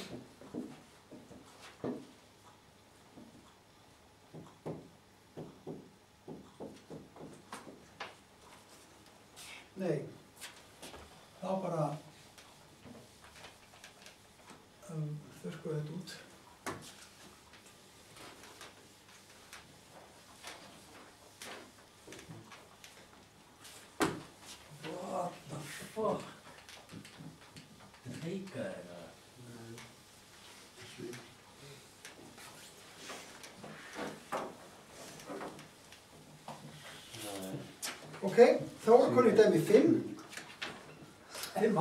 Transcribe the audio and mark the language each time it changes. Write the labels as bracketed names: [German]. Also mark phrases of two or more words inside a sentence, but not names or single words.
[Icelandic] Nei. Þá bara þurrkum við þetta út. [English] What the fuck? [Icelandic] Það feikaði þetta. Nei. Ok, þá er konið dæmi 5. 5a.